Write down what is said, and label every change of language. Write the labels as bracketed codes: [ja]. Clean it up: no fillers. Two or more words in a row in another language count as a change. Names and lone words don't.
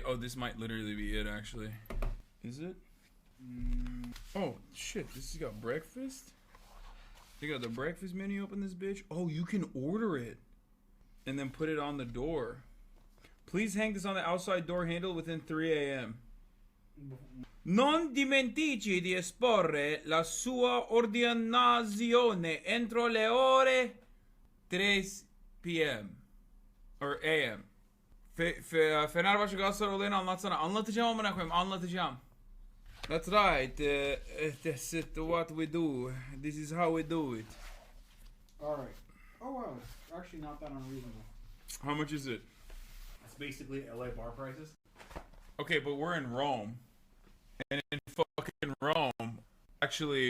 [en] Oh, this might literally be it actually. Is it? Oh, shit. This has got breakfast? They got the breakfast menu up in this bitch? Oh, you can order it. And then put it on the door. Please hang this on the outside door handle within 3 a.m. [it] Non dimentichi di esporre la sua ordinazione entro le ore 3 p.m. [en] Or a.m. [tr] Fenerbahçe Galatasaray olayını anlatsana. Anlatacağım amına koyayım. Anlatacağım. [en] That's right. That's it, what we do. This is how we do it. Alright. Oh wow, it's actually not that unreasonable. How much is it? It's basically LA bar prices. Okay, but we're in Rome. And in fucking Rome, actually,